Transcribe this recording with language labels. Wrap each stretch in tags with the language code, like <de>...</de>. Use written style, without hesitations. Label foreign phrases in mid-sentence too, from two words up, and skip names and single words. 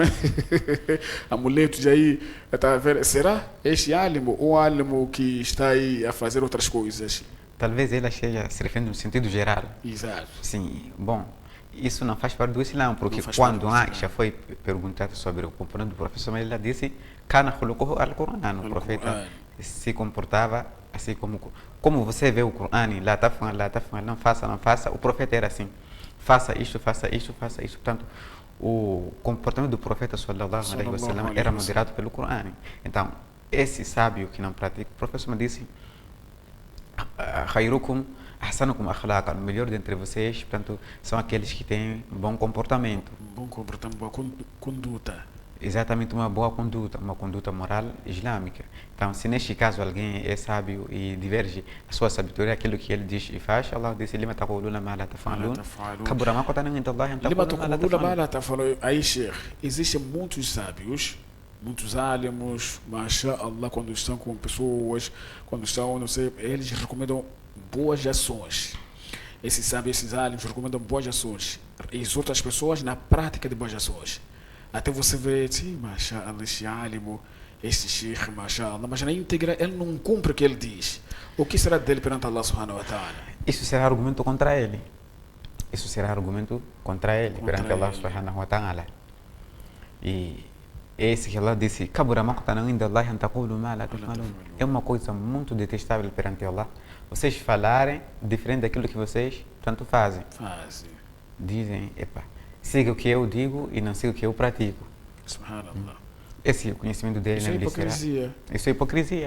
<pt>Amuletos aí, tá a ver? Será este álimo ou álimo que está aí a fazer outras coisas? Talvez ela esteja se referindo no sentido geral. Exato. Sim, bom. Isso não faz parte do Islã, porque quando Aisha foi perguntada sobre o comportamento do professor, ela disse:</pt> <ar>"كان خلقه القرآن."</ar> <pt>O profeta se comportava assim como você vê o Qur'an,</pt> <ar>لا تفعل,</ar> <pt>não faça. O profeta era assim: faça isto. Portanto, o comportamento do profeta</pt> <ar>صلى الله عليه وسلم</ar> <pt>era moderado pelo Qur'an. Então, esse sábio que não pratica, o professor me disse:</pt> <ar>"خيركم أحسنكم أخلاقا."</ar> <pt>O melhor dentre vocês, portanto, são aqueles que têm bom comportamento. Bom comportamento, boa conduta. Exatamente, uma boa conduta, uma conduta moral islâmica. Então, se neste caso alguém é sábio e diverge a sua sabedoria, aquilo que ele diz e faz, Allah disse:</pt> <ar>"لم تقولون ما لا تفعلون." كبر مقتا عند الله أن تقولوا ما لا تفعلون.</ar> <pt>Aí, Sheikh, existem muitos sábios, muitos álamos, mashallah, quando estão com pessoas, quando estão, não sei, eles recomendam boas ações. Esses álamos recomendam boas ações. Exortam as pessoas na prática de boas ações. Até você vê, sim, mashallah, este álimo, este sheikh, mashallah, mas na íntegra ele não cumpre o que ele diz. O que será dele perante Allah</pt> <ar>سبحانه وتعالى?</ar> <pt>Isso será argumento contra ele. Perante Allah</pt> <ar>سبحانه وتعالى.</ar> <pt>E esse que Allah disse:</pt> <ar>"كبر مقتا عند الله أن تقولوا ما لا تفعلون."</ar> <pt>É uma coisa muito detestável perante Allah. Vocês falarem diferente daquilo que vocês tanto fazem. Dizem: "Epa, siga o que eu digo e não siga o que eu pratico." Subhanallah. Esse é o conhecimento dele. Isso é hipocrisia. Isso é hipocrisia.</pt>